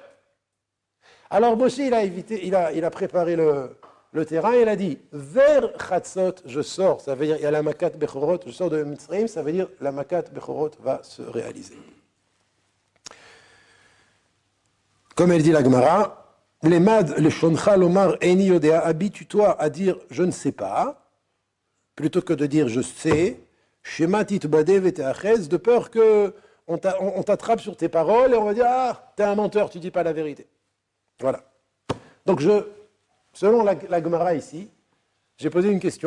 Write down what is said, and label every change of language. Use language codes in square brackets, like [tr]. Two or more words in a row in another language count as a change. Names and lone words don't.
[fr] Alors Moshe, il a préparé le terrain et il a dit « Vers Chatzot, je sors ». Ça veut dire « Il y a la [he] מכת בכורות, [fr] je sors de Mitzrayim », ça veut dire « La [he] מכת בכורות [fr] va se réaliser ». Comme elle dit la Gemara, « [he] למד, לשונך לומר איני יודע [fr] » habitue-toi à dire « Je ne sais pas », plutôt que de dire « Je sais ». De peur qu'on t'attrape sur tes paroles et on va dire « Ah, t'es un menteur, tu dis pas la vérité ». Voilà. Donc selon la Gemara ici, j'ai posé une question.